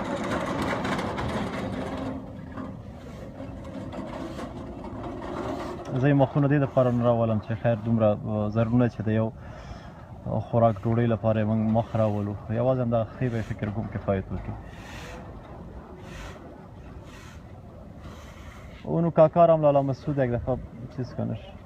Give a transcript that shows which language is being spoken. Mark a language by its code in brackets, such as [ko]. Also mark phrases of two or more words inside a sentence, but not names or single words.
[ps] زه یې مخونه دې دپاره نه راولم چې خیر دومره زرونه چې د یو خوراک ډوډۍ لپاره یې موږ مخ راولو یوازې همدغه ښې به یې فکر کوم کفایت وکړي [fa] اونو کاکارم لالا مسعود یک دفعه چیز کنش